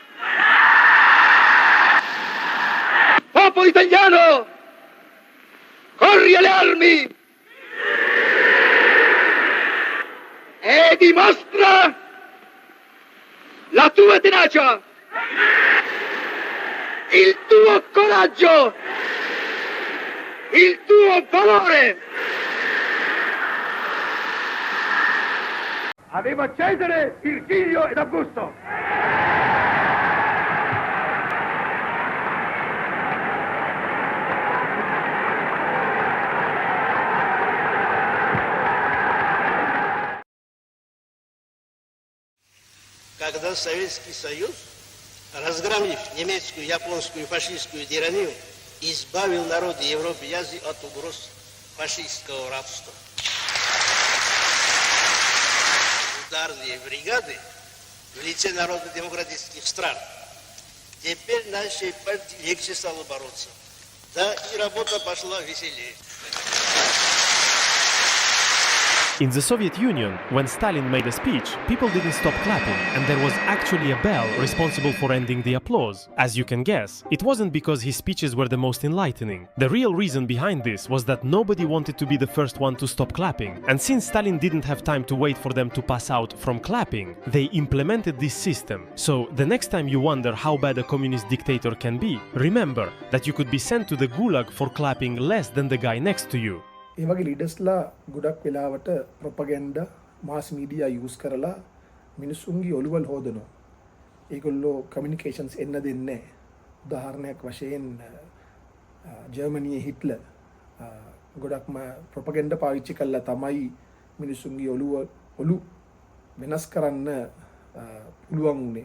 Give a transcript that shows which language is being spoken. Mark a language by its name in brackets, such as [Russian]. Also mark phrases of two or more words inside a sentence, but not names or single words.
[Italian] Popolo italiano, corri alle armi e dimostra la tua tenacia, il tuo coraggio, il tuo valore. Aveva Cesare, Virgilio ed Augusto. [Russian] Когда Советский Союз, разгромив немецкую, японскую, фашистскую тиранию, избавил народы Европы и Азии от угроз фашистского рабства. Ударные бригады в лице народно-демократических стран. Теперь нашей партии легче стало бороться. Да, и работа пошла веселее. [English] In the Soviet Union, when Stalin made a speech, people didn't stop clapping, and there was actually a bell responsible for ending the applause. As you can guess, it wasn't because his speeches were the most enlightening. The real reason behind this was that nobody wanted to be the first one to stop clapping, and since Stalin didn't have time to wait for them to pass out from clapping, they implemented this system. So, the next time you wonder how bad a communist dictator can be, remember that you could be sent to the gulag for clapping less than the guy next to you. [Sinhala] ඒ වගේ ලීඩර්ස්ලා ගොඩක් වෙලාවට [English] propaganda mass media use [Sinhala] කරලා මිනිස්සුන්ගේ ඔළුවල් හොදනවා. ඒගොල්ලෝ කමියුනිකේෂන්ස් එන්න දෙන්නේ නැහැ. උදාහරණයක් වශයෙන් ජර්මනියේ හිට්ලර් ගොඩක්ම ප්‍රොපගැන්ඩා පාවිච්චි කළා තමයි මිනිස්සුන්ගේ ඔළු වෙනස් කරන්න පුළුවන් උනේ.